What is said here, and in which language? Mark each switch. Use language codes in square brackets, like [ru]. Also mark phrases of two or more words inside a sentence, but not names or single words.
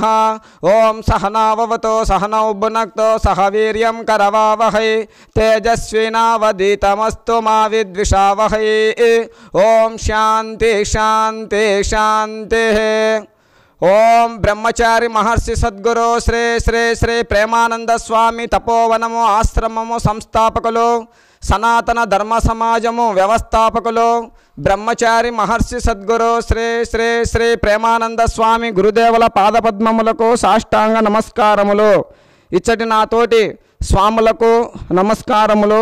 [sa] ओं सहनाववतु सहनौ भुनक्तु सह वीर्यं करवावहै तेजस्विनावधीतमस्तु मा विद्विषावहै। ओं शांति शांति शांति। [te] ఓం బ్రహ్మచారి మహర్షి సద్గురు శ్రీ శ్రీ శ్రీ ప్రేమానంద స్వామి తపోవనము ఆశ్రమము సంస్థాపకులు సనాతన ధర్మ సమాజము వ్యవస్థాపకులు బ్రహ్మచారి మహర్షి సద్గురు శ్రీ శ్రీ శ్రీ ప్రేమానంద స్వామి గురుదేవుల పాదపద్మములకు సాష్టాంగ నమస్కారములు. ఇచ్చటి నాతోటి స్వాములకు నమస్కారములు.